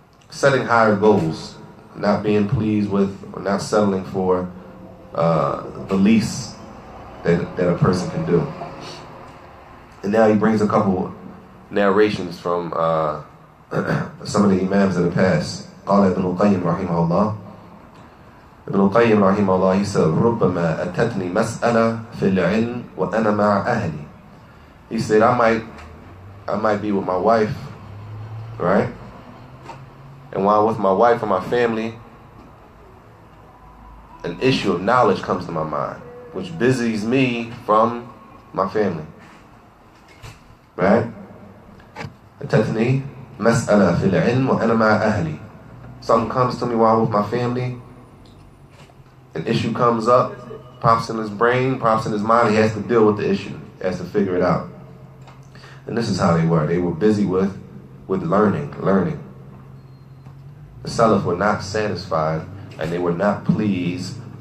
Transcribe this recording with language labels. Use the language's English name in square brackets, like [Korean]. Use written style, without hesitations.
[English] Setting higher goals, not being pleased with or not settling for the least that a person can do. And now he brings a couple narrations from some of the imams that have passed. [Arabic] قال ابن القيم رحمه الله. Ibn al-Qayyim rahimahullah, he said, ربما أتتني مسألة في العلم وأنا مع أهلي. [English] He said, I might be with my wife, right? And while I'm with my wife and my family, an issue of knowledge comes to my mind, which busies me from my family. Right? [Arabic] أتتني مسألة في العلم وأنا مع أهلي. [English] Something comes to me while I'm with my family. An issue comes up, pops in his brain, pops in his mind. He has to deal with the issue. He has to figure it out. And this is how they were. They were busy with learning. The Salaf were not satisfied, and they were not pleased.